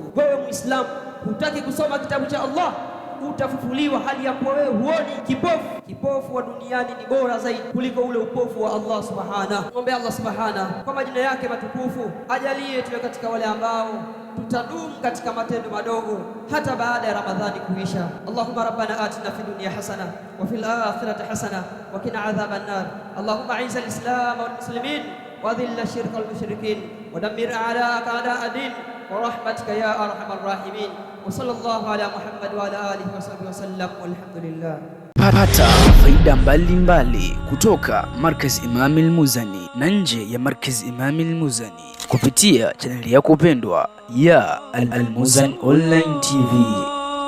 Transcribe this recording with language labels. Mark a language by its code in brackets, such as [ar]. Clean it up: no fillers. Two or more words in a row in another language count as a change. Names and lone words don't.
[sw] Wewe Muislamu, hutaki kusoma kitabu cha Allah, utafufuliwa hali ya kuwa wewe huoni, kipofu. Kipofu wa duniani ni bora zaidi kuliko ule upofu wa Allah subhanahu. Muombe Allah subhanahu kwa majina yake matukufu ajalie tuwe katika wale ambao tutadumu katika matendo madogo hata baada ya Ramadhani kuisha. [ar] اللهم ربنا آتنا في الدنيا حسنة وفي الآخرة حسنة وقنا عذاب النار. اللهم أعز الإسلام والمسلمين وأذل الشرك والمشركين ودمر أعداءك أعداء دين ورحمتك يا أرحم الراحمين. وصلى الله على محمد وعلى آله وصحبه وسلم والحمد لله. [sw] Pata faida mbalimbali kutoka Markaz Imam al-Muzani na nje ya Markaz Imam al-Muzani kupitia chaneli yako pendwa ya Al-Muzani Online TV.